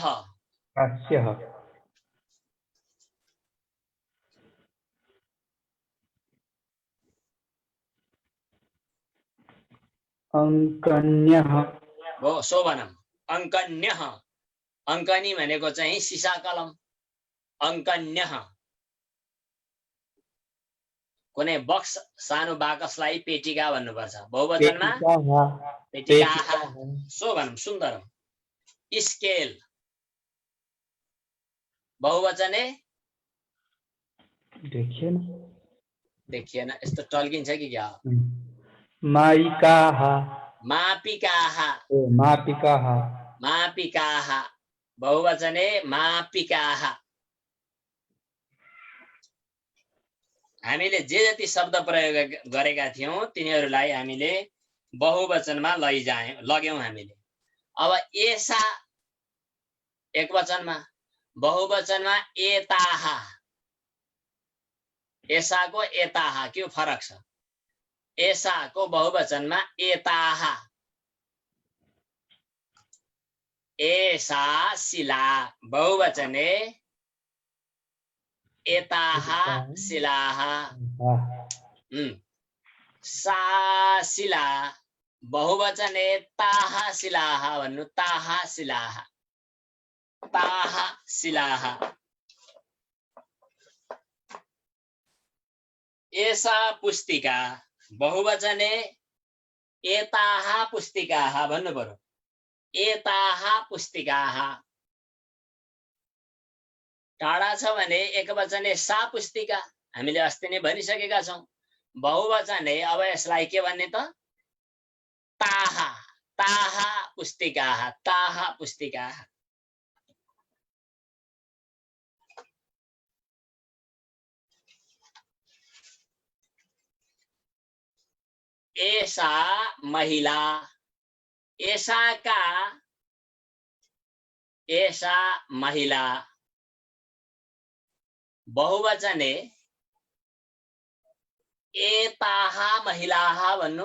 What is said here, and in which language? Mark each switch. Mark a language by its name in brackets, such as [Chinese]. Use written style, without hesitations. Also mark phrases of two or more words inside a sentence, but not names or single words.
[Sanskrit] कास्यः अङ्कन्यः शोभनम् अङ्कन्यः। [Nepali] अङ्कनी भनेको चाहिँ सिसा कलम। अङ्कन्यः कुनै बक्स सानो बाकसलाई पेटिका भन्नुपर्छ। [Sanskrit] बहुवचनमा पेटिकाः शोभनम् सुन्दरम्। [Nepali] स्केल बहुवचने देखिएन यस्तो टल्किन्छ कि क्या। [Sanskrit] मायिकाः मापिकाः मापिकाः मापिकाः बहुवचने मापिकाः। [Nepali] हामीले जे जति शब्द प्रयोग गरेका थियौं तिनीहरूलाई हामीले बहुवचनमा लग्यौं हामीले। अब एसा एकवचनमा, बहुवचनमा एताः। एसाको एताः के फरक छ? एसाको बहुवचनमा एताः। [Sanskrit] एसा शिला बहुवचने एताः शिलाः। सा शिला बहुवचने ताः शिलाः भन्नु। ताः शिलाः ताः शिलाः। एसा पुस्तिका बहुवचने एताः पुस्तिकाः [Nepali] भन्नु पर्यो। [Sanskrit] एताः पुस्तिकाः। [Nepali] टाढा छ भने [Sanskrit] एकवचने सा पुस्तिका [Nepali] हामीले अस्ति नै भनिसकेका छौं। बहुवचने अब यसलाई के भन्ने त? [Sanskrit] ताः ताः पुस्तिकाः ताः पुस्तिकाः। एसा महिला एसा का एसा महिला बहुवचने एताः महिलाः भन्नु।